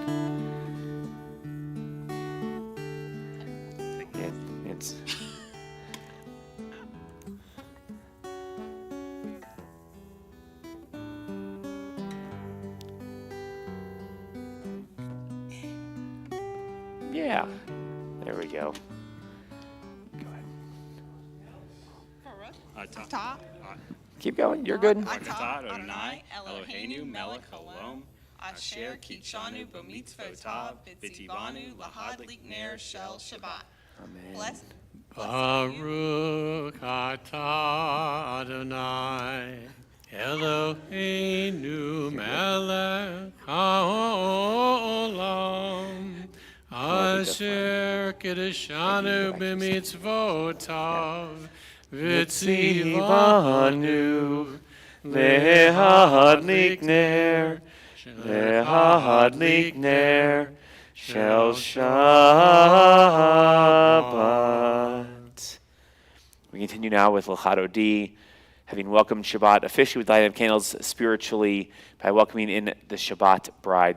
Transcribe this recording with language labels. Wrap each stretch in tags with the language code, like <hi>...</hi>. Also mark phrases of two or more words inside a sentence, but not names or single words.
<en>It's yeah, there we go. Keep going. You're good.</en> <he>אתה אדוני אלוהינו מלך העולם אשר קדשנו במצוותיו וצונו להדליק נר של שבת. Amen.</he> <en>Bless.</en> <he>ברוך אתה אדוני אלוהינו מלך העולם, אשר קדשנו במצוותיו, וצונו להדליק נר, להדליק נר, של שבת.</he> <en>We continue now with L'chad Odi, having welcomed Shabbat officially with lighting of candles, spiritually by welcoming in the Shabbat bride.</en>